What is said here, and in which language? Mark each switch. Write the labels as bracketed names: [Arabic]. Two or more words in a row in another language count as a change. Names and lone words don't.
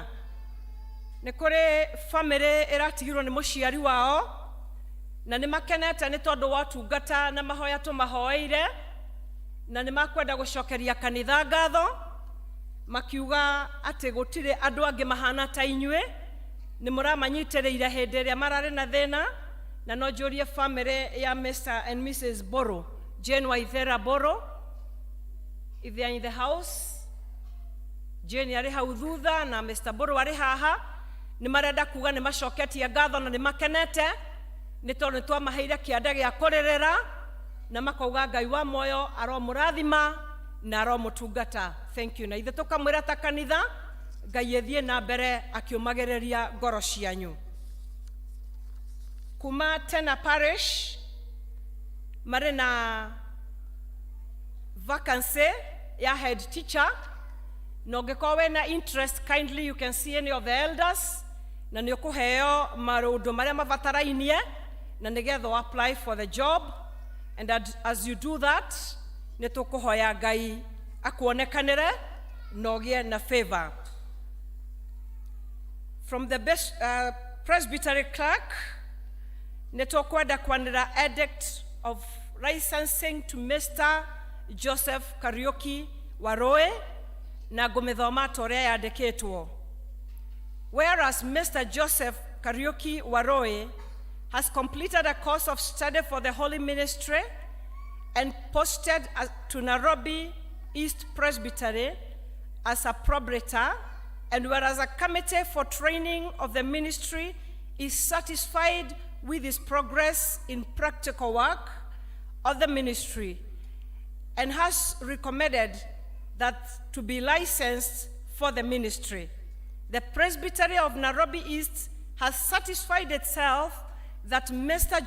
[Kikuyu] Ni kuri family iratigirwo ni muciari wao na ni makenete ni tondu wa tungata na mahoya tumahoeire na ni makwenda gucokeria kanitha ngatho makiuga ati gutire andu angi mahana ta inyue ni muramanyitiriire hindi iria marari na thina na no njurie family ya Mr. [English] and Mrs. Boro, Jane Waithera Boro, if they are in the house. [Kikuyu] Jane ari hau thutha na Mr. Boro ari haha. Ni marenda kuga ni macoketie ngatho na ni makenete ni tondu twamaheire kianda gia kuririra na makauga Ngai wa moyo aromurathima na aromutungata. [English] Thank you. [Kikuyu] Na ithe tukamwira ta kanitha Ngai ethie na mbere akiumagereria ngoro cianyu. Kuma Tena Parish mari na vacancy ya [English] head teacher. [Kikuyu] No ngikowe na interest, [English] kindly you can see any of the elders [Kikuyu] na ni ukuheo marundu maria mabatarainie na nigetha [English] apply for the job. And as you do that [Kikuyu] ni tukuhoya Ngai akuonekanire no gie na favor. [English] From the best presbytery clerk [Kikuyu] ni tukwenda kwanira [English] edict of licensing to Mr. [Kikuyu] Joseph Kariuki Waroe na ngumithoma toria yandikitwo. [English] Whereas Mr. Joseph Kariuki Waroe has completed a course of study for the Holy Ministry and posted to Nairobi East Presbytery as a proprietor, and whereas a committee for training of the ministry is satisfied with his progress in practical work of the ministry and has recommended that to be licensed for the ministry, the Presbytery of Nairobi East has satisfied itself that Mr.